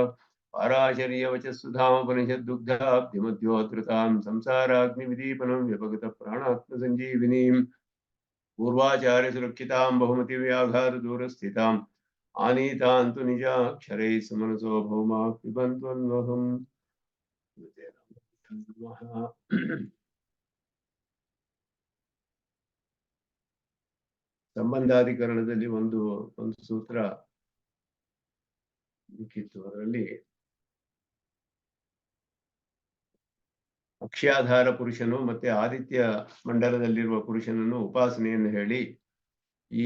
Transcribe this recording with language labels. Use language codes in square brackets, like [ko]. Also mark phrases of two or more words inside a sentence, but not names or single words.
[sa] पाराशर्यवचस्सुधामुपनिषद्दुग्धाब्धिमध्योद्धृतां संसाराग्निविदीपनं व्यपगत प्राणात्मसञ्जीविनीं पूर्वाचार्यसुरक्षितां बहुमतिव्याघातदूरस्थिताम् आनीतान्तु निजाक्षरैः सुमनसो भौमा पिबन्त्वन्वहम् [kn] ಸಂಬಂಧಾಧಿಕರಣದಲ್ಲಿ ಒಂದು ಸೂತ್ರ ಮುಖ್ಯಿತ್ತು. ಅದರಲ್ಲಿ ಅಕ್ಷ್ಯಾಧಾರ ಪುರುಷನು ಮತ್ತೆ ಆದಿತ್ಯ ಮಂಡಲದಲ್ಲಿರುವ ಪುರುಷನನ್ನು ಉಪಾಸನೆಯನ್ನು ಹೇಳಿ, ಈ